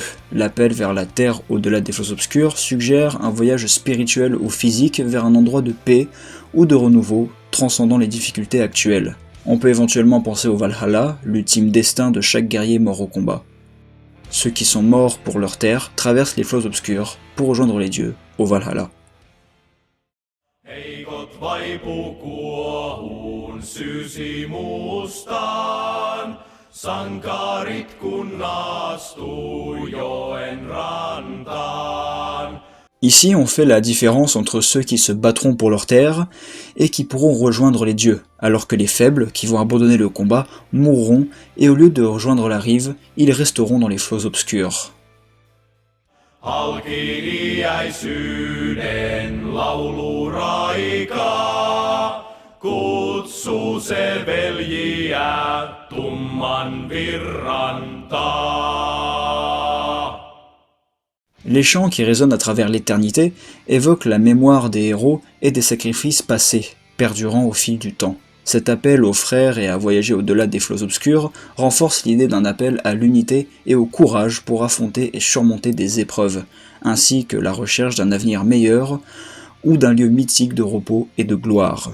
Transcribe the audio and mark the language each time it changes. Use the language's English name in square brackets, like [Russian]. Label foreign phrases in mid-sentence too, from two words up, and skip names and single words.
[French] L'appel vers la terre au-delà des flots obscurs suggère un voyage spirituel ou physique vers un endroit de paix ou de renouveau, transcendant les difficultés actuelles. On peut éventuellement penser au Valhalla, l'ultime destin de chaque guerrier mort au combat. Ceux qui sont morts pour leur terre traversent les flots obscurs pour rejoindre les dieux au Valhalla. [Finnish] Heikot vaipuu kuohuun syysi mustaan, sankarit kun astuu joen rantaan. [French] Ici, on fait la différence entre ceux qui se battront pour leur terre et qui pourront rejoindre les dieux, alors que les faibles, qui vont abandonner le combat, mourront et au lieu de rejoindre la rive, ils resteront dans les flots obscurs. [Finnish] Halki iäisyyden lauluraikaa, kutsuu se veljiä tumman virran taa. [French] Les chants qui résonnent à travers l'éternité évoquent la mémoire des héros et des sacrifices passés, perdurant au fil du temps. Cet appel aux frères et à voyager au-delà des flots obscurs renforce l'idée d'un appel à l'unité et au courage pour affronter et surmonter des épreuves, ainsi que la recherche d'un avenir meilleur ou d'un lieu mythique de repos et de gloire.